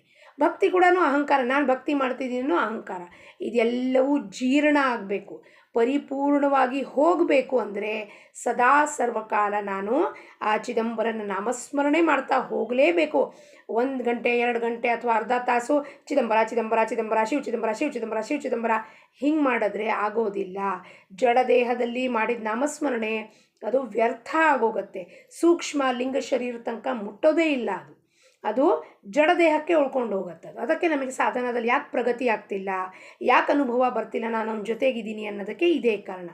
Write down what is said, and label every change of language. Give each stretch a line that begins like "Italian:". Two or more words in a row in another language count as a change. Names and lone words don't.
Kannada: ಭಕ್ತಿ ಕೂಡ ಅಹಂಕಾರ, ನಾನು ಭಕ್ತಿ ಮಾಡ್ತಿದ್ದೀನೋ ಅಹಂಕಾರ. ಇದೆಲ್ಲವೂ ಜೀರ್ಣ ಆಗಬೇಕು, ಪರಿಪೂರ್ಣವಾಗಿ ಹೋಗಬೇಕು. ಅಂದರೆ ಸದಾ ಸರ್ವಕಾಲ ನಾನು ಆ ಚಿದಂಬರನ ನಾಮಸ್ಮರಣೆ ಮಾಡ್ತಾ ಹೋಗಲೇಬೇಕು. 1 ಗಂಟೆ 2 ಗಂಟೆ ಅಥವಾ ಅರ್ಧ ತಾಸು ಚಿದಂಬರ ಚಿದಂಬರ ಚಿದಂಬರ ಶಿವ ಚಿದಂಬರ ಶಿವ ಚಿದಂಬರ ಶಿವ ಚಿದಂಬರ ಹಿಂಗೆ ಮಾಡಿದ್ರೆ ಆಗೋದಿಲ್ಲ. ಜಡದೇಹದಲ್ಲಿ ಮಾಡಿದ ನಾಮಸ್ಮರಣೆ ಅದು ವ್ಯರ್ಥ ಆಗೋಗುತ್ತೆ. ಸೂಕ್ಷ್ಮ ಲಿಂಗ ಶರೀರ ತನಕ ಮುಟ್ಟೋದೇ ಇಲ್ಲ, ಅದು ಜಡದೇಹಕ್ಕೆ ಉಳ್ಕೊಂಡು ಹೋಗುತ್ತೆ. ಅದಕ್ಕೆ ನಮಗೆ ಸಾಧನದಲ್ಲಿ ಯಾಕೆ ಪ್ರಗತಿ ಆಗ್ತಿಲ್ಲ, ಯಾಕೆ ಅನುಭವ ಬರ್ತಿಲ್ಲ, ನಾನು ಅವನ ಜೊತೆಗಿದ್ದೀನಿ ಅನ್ನೋದಕ್ಕೆ ಇದೇ ಕಾರಣ.